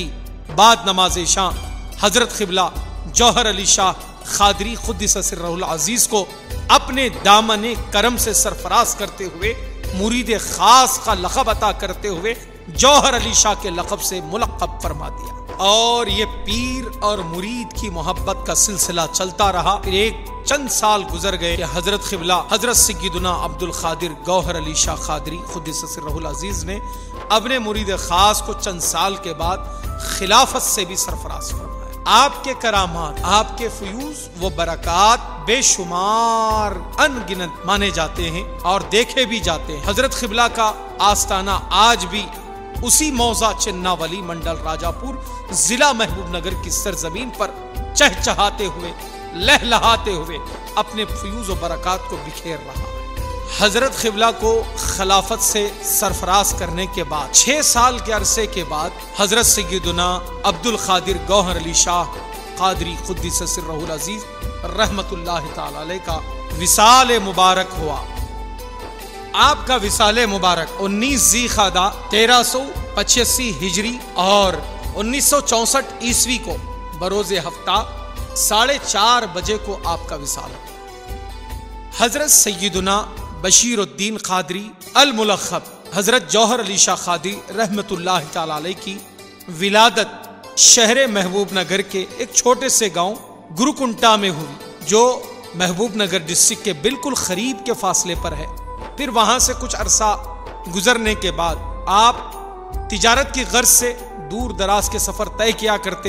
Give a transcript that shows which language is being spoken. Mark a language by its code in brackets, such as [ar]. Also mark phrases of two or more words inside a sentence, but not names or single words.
[ur] بعد نماز شام حضرت قبلہ جوہر علی شاہ قادری قدس سرہ العزیز کو اپنے دامن کرم سے سرفراز کرتے ہوئے، مرید خاص کا لقب عطا کرتے ہوئے جوہر علی شاہ کے لقب سے ملقب فرما دیا. اور یہ پیر اور مرید کی محبت کا سلسلہ چلتا رہا. ایک چند سال گزر گئے کہ حضرت قبلہ حضرت سیدنا عبدالقادر گوہر علی شاہ قادری قدس سرہ العزیز نے اپنے مرید خاص کو چند سال کے بعد خلافت سے بھی سرفراز فرمایا. آپ کے کرامات، آپ کے فیوض و برکات بے شمار ان گنت مانے جاتے ہیں اور دیکھے بھی جاتے ہیں. حضرت قبلہ کا آستانہ آج بھی اسی موضع چناولی منڈل راجاپور ضلع محبوب نگر کی سرزمین پر چہچہاتے ہوئے، لہلہاتے ہوئے اپنے فیوض و برکات کو بکھیر رہا ہے. حضرت قبلہ کو خلافت سے سرفراز کرنے کے بعد 6 سال کے عرصے کے بعد حضرت سیدنا عبدالقادر گوہر علی شاہ قادری قدس سرہ العزیز رحمۃ اللہ تعالیٰ علیہ کا وصال مبارک ہوا. آپ کا وصال مبارک 19 ذیقعدہ 1385 ہجری اور 1964 عیسوی کو بروزِ ہفتہ 4:30 بجے کو آپ کا وصال. حضرت سیدنا بشیرالدین قادری الملقب حضرت جوہر علی شاہ قادری رحمۃ اللہ تعالیٰ علیہ کی ولادت شہر محبوب نگر کے ایک چھوٹے سے گاؤں گروکنٹہ میں ہوئی، جو محبوب نگر ڈسٹرکٹ کے بالکل قریب کے فاصلے پر ہے. پھر وہاں سے کچھ عرصہ گزرنے کے بعد آپ تجارت کی غرض سے دور دراز کے سفر طے کیا کرتے.